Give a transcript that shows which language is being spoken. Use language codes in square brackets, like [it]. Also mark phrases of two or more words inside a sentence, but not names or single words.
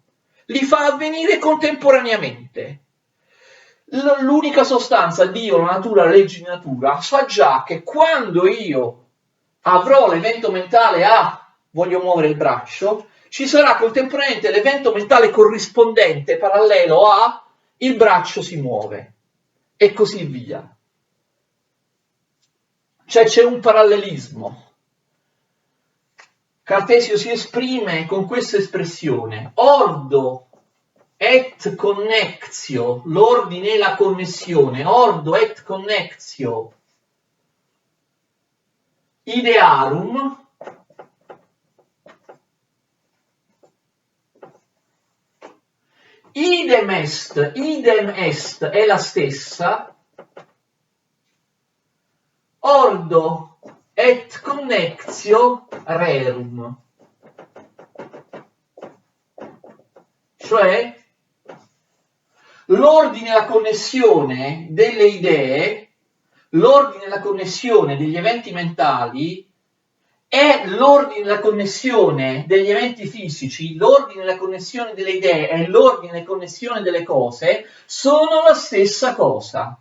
[it] Li fa avvenire contemporaneamente. L'unica sostanza, Dio, la natura, le leggi di natura, fa già che quando io avrò l'evento mentale A, voglio muovere il braccio, ci sarà contemporaneamente l'evento mentale corrispondente, parallelo a, il braccio si muove, e così via. Cioè c'è un parallelismo. Cartesio si esprime con questa espressione: [la] ordo et connectio, [it] l'ordine e la connessione, [la] ordo et connectio idearum idem est [it] è la stessa, [la] ordo et connectio rerum, [it] cioè l'ordine e la connessione delle idee, l'ordine e la connessione degli eventi mentali è l'ordine e la connessione degli eventi fisici, l'ordine e la connessione delle idee e l'ordine e la connessione delle cose sono la stessa cosa.